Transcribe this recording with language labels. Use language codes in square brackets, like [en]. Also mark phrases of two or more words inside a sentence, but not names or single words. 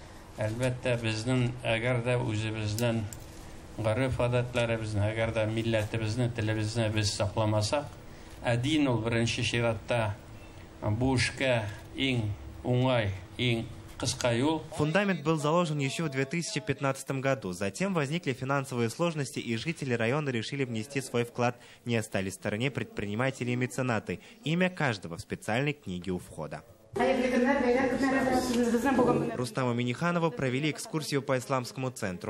[tt] Әлбәттә, безнең әгәр дә үзебезнең гореф-гадәтләребезне, әгәр дә милләтебезне, телебезне без сакламасак, дин ул беренче чиратта бу эшкә иң уңай, иң кыска юл. [ru] Фундамент был заложен еще в 2015 году. Затем возникли финансовые сложности, и жители района решили внести свой вклад. Не остались в стороне предприниматели и меценаты. Имя каждого в специальной книге у входа. Рустаму Миниханову провели экскурсию по исламскому центру.